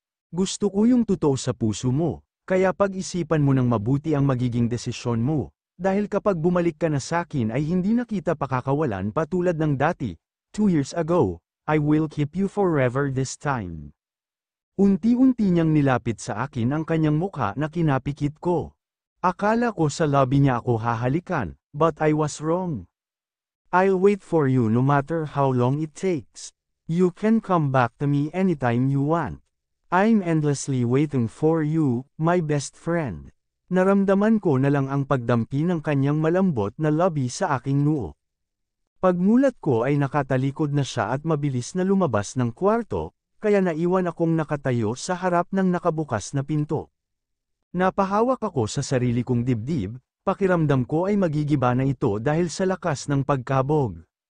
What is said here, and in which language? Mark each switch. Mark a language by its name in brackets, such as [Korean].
[Filipino] Gusto ko yung totoo sa puso mo. Kaya pag-isipan mo ng mabuti ang magiging desisyon mo, dahil kapag bumalik ka na sakin ay hindi na kita pakakawalan patulad ng dati, 2 years ago, [English] I will keep you forever this time. [Filipino] Unti-unti niyang nilapit sa akin ang kanyang mukha na kinapikit ko. Akala ko sa lobby niya ako hahalikan, [English] but I was wrong. I'll wait for you no matter how long it takes. You can come back to me anytime you want. I'm endlessly waiting for you, my best friend. [Filipino] Naramdaman ko na lang ang pagdampi ng kanyang malambot na labi sa aking noo. Pagmulat ko ay nakatalikod na siya at mabilis na lumabas ng kwarto, kaya naiwan akong nakatayo sa harap ng nakabukas na pinto. Napahawak ako sa sarili kong dibdib, pakiramdam ko ay magigiba na ito dahil sa lakas ng pagkabog.